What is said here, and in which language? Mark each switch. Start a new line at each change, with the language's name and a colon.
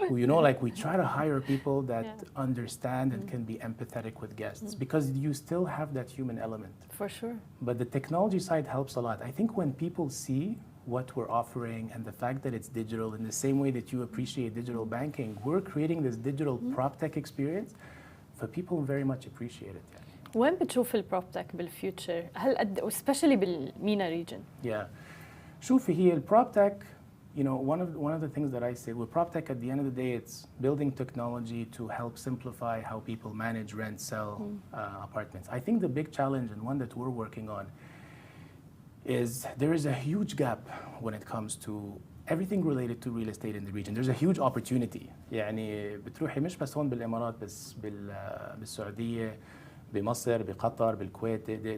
English: You know, like we try to hire people that understand and can be empathetic with guests because you still have that human element. For sure. But the technology side helps a lot. I think when people see what we're offering and the fact that it's digital in the same way that you appreciate digital banking, we're creating this digital prop tech experience, for people very much appreciate it.
Arabic: وين بتشوف البروب تك بالفيوتشر؟ هل especially بالمينا ريجن؟
English: Yeah.
Arabic: شوفي هي البروب تك
English: you know, one of the things that I say with prop tech at the end of the day, it's building technology to help simplify how people manage, rent, sell apartments. I think the big challenge and one that we're working on is there is a huge gap when it comes to everything related to real estate in the region. There's a huge opportunity.
Arabic: يعني بتروحي مش بس هون بالإمارات بس بالسعودية بمصر بقطر بالكويت.